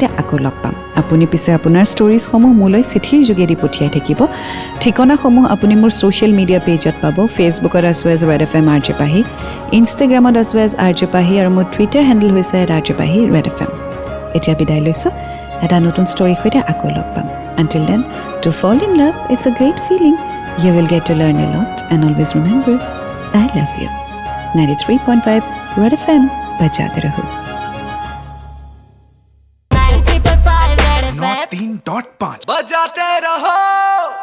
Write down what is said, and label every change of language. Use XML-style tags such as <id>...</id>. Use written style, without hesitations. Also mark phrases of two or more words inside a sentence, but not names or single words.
<as>আকৌ লগ পাম আপুনি পিছে আপোনাৰ ষ্টৰিজসমূহ মোলৈ চিঠিৰ যোগেদি পঠিয়াই থাকিব ঠিকনাসমূহ আপুনি মোৰ</as> <en>social media</en> <as>পেজত পাব ফেচবুকত আছো এজ ৰেড এফ এম আৰ জে পাহি ইনষ্টাগ্ৰামত আছো এজ আৰ জে পাহি আৰু মোৰ</as> <en>twitter handle</en> <as>হৈছে আৰ জে পাহি ৰেড এফ এম এতিয়া বিদায় লৈছোঁ এটা নতুন ষ্টৰীৰ সৈতে আকৌ লগ পাম</as> <en>until then to fall in love it's a great feeling you will get to learn a lot and always remember I love you</en> <as>93.5</as> <hi>रेड एफएम बजाते रहो 93.5 बजाते रहो</hi>